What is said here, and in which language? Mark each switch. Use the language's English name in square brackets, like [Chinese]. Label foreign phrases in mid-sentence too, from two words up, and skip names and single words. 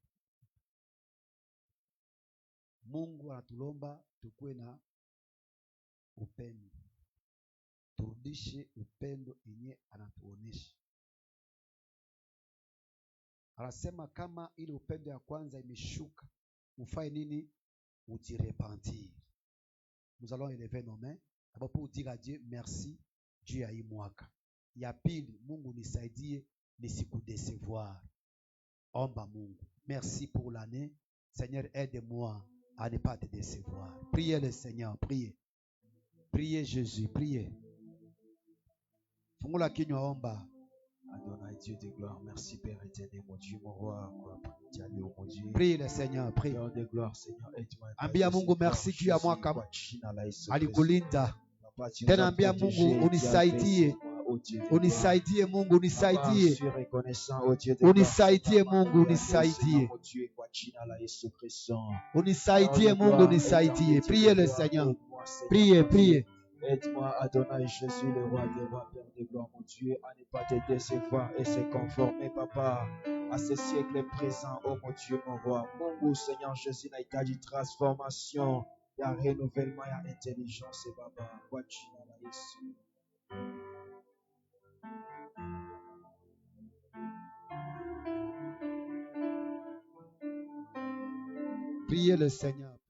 [Swahili] Mungu anatulomba tukue na upendo. Turudishe upendo yenye anatuonesha. Anasema kama ile upendo ya kwanza imeshuka, ufanye nini? Ujirepentir. [French] Nous allons élever nos mains d'abord pour dire à Dieu merci [Swahili] juu ya hii mwaka. Ya pili, Mungu nisaidie nisikudecevoir. Omba Mungu. [French] Merci pour l'année. Seigneur, aide-moi à ne pas te décevoir. Priez le Seigneur, priez. Priez Jésus, priez. [Swahili] Fungula kinywa, omba. [French] Adonai, Dieu de gloire, merci Père éternel, mon Dieu, mon roi, mon Dieu. Prie le Seigneur, prie. Père de gloire, Seigneur, aide-moi. [Swahili] Ambia Mungu merci juu ya mwaka alikulinda. Tena ambia Mungu unisaidie. Unisaidie Mungu, unisaidie. Unisaidie Mungu, unisaidie. Unisaidie Mungu, unisaidie. [French] Priez le Seigneur. Priez, priez. Aide-moi, Adonai Jésus, le roi des rois, Père de gloire, mon Dieu, à ne pas te décevoir et se conformer, Papa, à ce siècle présent, oh mon Dieu, mon roi. [Swahili] Mungu, [French] Seigneur Jésus, [Swahili] n'aitaji transformation, ya renouvellement, ya intelligence, Papa. Kwa jina la Yesu. [French] Priez le Seigneur.